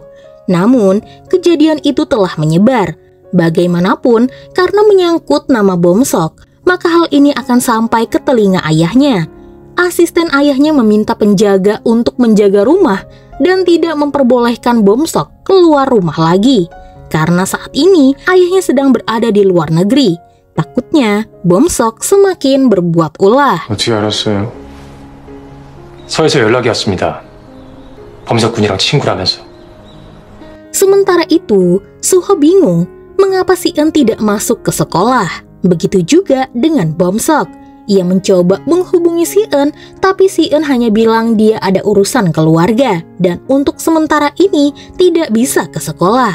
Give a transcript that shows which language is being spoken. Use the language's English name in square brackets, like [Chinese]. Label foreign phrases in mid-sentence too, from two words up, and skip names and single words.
[Indonesian] Namun, kejadian itu telah menyebar. Bagaimanapun, karena menyangkut nama Bomsok, maka hal ini akan sampai ke telinga ayahnya. Asisten ayahnya meminta penjaga untuk menjaga rumah dan tidak memperbolehkan Bomsok keluar rumah lagi. Karena saat ini ayahnya sedang berada di luar negeri. Takutnya Bomsok semakin berbuat ulah. [Korean] 어떻게 알았어요? 서에서 연락이 왔습니다. 범석 군이랑 친구라면서. [Indonesian] Sementara itu, Suho bingung mengapa Si-eun tidak masuk ke sekolah. Begitu juga dengan Bomsok. Ia mencoba menghubungi Si-eun, tapi Si-eun hanya bilang dia ada urusan keluarga dan untuk sementara ini tidak bisa ke sekolah.